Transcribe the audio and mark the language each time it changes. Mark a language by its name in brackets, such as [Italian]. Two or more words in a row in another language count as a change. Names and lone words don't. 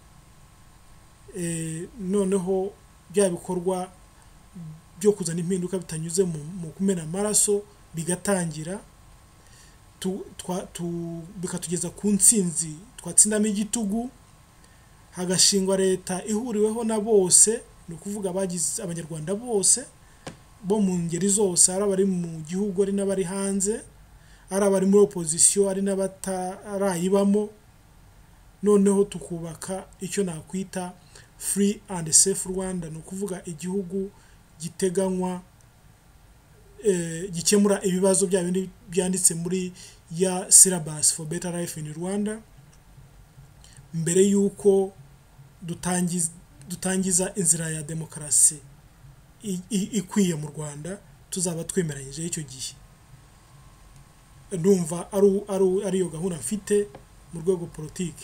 [Kinyarwanda] Noneho bya bikorwa byo kuzana impinduka bitanyuze mu kumena amaraso bigatangira, bikatugeza ku ntsinzi, twatsindamo igitugu, hagashingwa leta ihuriweho na bose, ni ukuvuga abagize abanyarwanda bose bo mu ngeri zose, ari abari mu gihugu ari n'abari hanze, ari abari muri opposition ari n'abatarayibamo. Noneho tukubaka icyo nakwita [English] free and safe Rwanda, [Kinyarwanda] ni ukuvuga igihugu giteganywa gikemura ibibazo bya bindi byanditse muri ya [English] syllabus for better life in Rwanda [Kinyarwanda] mbere yuko dutangiza inzira ya demokarasi ikwiye mu Rwanda tuzaba twemeranyije icyo gihe. Ndumva ari yo gahunda mfite mu rwego politiki.